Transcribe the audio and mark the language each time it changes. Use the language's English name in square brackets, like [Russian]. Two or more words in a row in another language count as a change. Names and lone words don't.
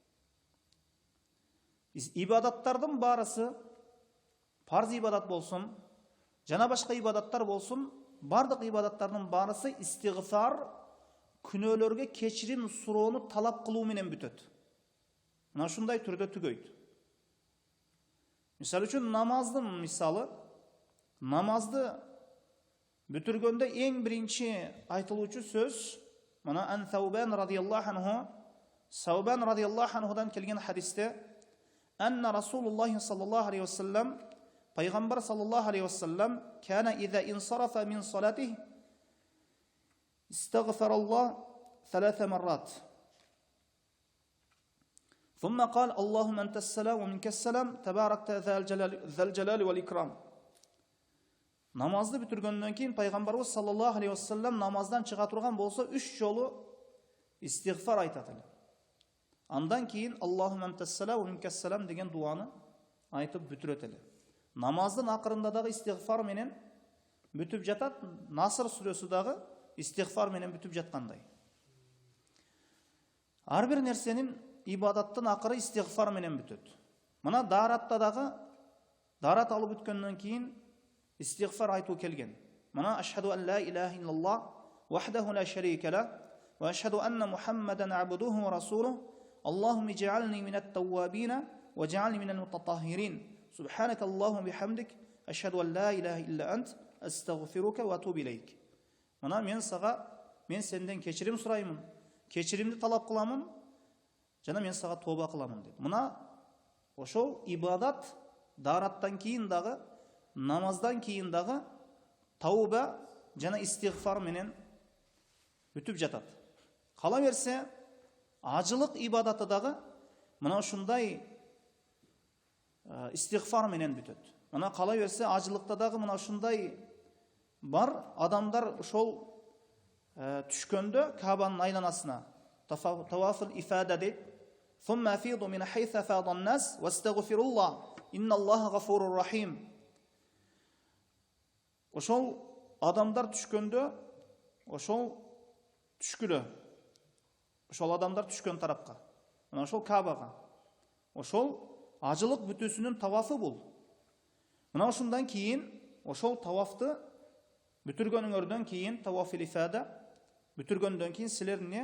[Kyrgyz] Ибадаттардын баарысы, парз ибадат болсун, жана башка ибадаттар болсун, бардык ибадаттардын баарысы истигфар, күнөөлөргө кечирим суроону талап кылуу менен бүтөт. Мына ушундай түрдө түгөйт. Мисалы үчүн намаздын мисалы, Намазды бүтүргөндө эң биринчи айтылуучу сөз мына ан Саубан [Arabic] رضي الله عنه, [Kyrgyz] Саубан радияллаху анхудан келген хадисте [Arabic] أن رسول الله صلى الله عليه وسلم, [Kyrgyz] пайгамбар [Arabic] صلى الله عليه وسلم كان إذا انصرف من صلاته استغفر الله 3 مرات. ثم قال اللهم أنت السلام ومنك السلام تباركت ذا الجلال والإكرام. [Kyrgyz] Намазды бүтүргөндөн кийин пайгамбарыбыз [Arabic] صلى الله عليه وسلم [Kyrgyz] намаздан чыга турган болсо 3 жолу истигфар айтат эле. Андан кийин [Arabic] اللهم أنت السلام ومنك السلام [Kyrgyz] деген дуаны айтып бүтүрөт эле. Намаздын акырында дагы истигфар менен бүтүп жатат. Наср сүрөсү дагы истигфар менен бүтүп жаткандай. Ар бир нерсенин ибадаттын акыры истигфар менен бүтөт. Мына даратта дагы дарат алып бүткөндөн кийин истигфар айтуу келген. [Arabic] Мына أشهد أن لا إله إلا الله وحده لا شريك له وأشهد أن محمدا عبده ورسوله اللهم اجعلني من التوابين واجعلني من المتطهرين سبحانك اللهم وبحمدك أشهد أن لا إله إلا أنت أستغفرك وأتوب إليك. [Kyrgyz] Мына мен сенден кечирим сураймын, кечиримди талап кыламын жана мен сага тоба кыламын деп. Мына ошол ибадат дараттан кийин дагы, намаздан кийин дагы тауба жана истигфар менен бүтүп жатат. Кала берсе, ажылык ибадаты дагы мына ушундай истигфар менен бүтөт. Мына кала берсе, ажылыкта дагы мына ушундай бар адамдар ошол түшкөндө Кабанын айланасына [Arabic] طواف الإفاضة [Kyrgyz] дейт. [Arabic] ثم أفيضوا من حيث أفاض الناس واستغفروا الله إن الله غفور رحيم. [Kyrgyz] Ошол адамдар түшкөндө, ошол түшкүлө, ошол адамдар түшкөн тарапка, мына ошол Кабага, ошол ажылык бүтүүсүнүн тавафы бул. Мына ошундан кийин, ошол тавафты бүтүргөнүңөрдөн кийин, [Arabic] طواف إفاضة [Kyrgyz] бүтүргөндөн кийин силер эмне?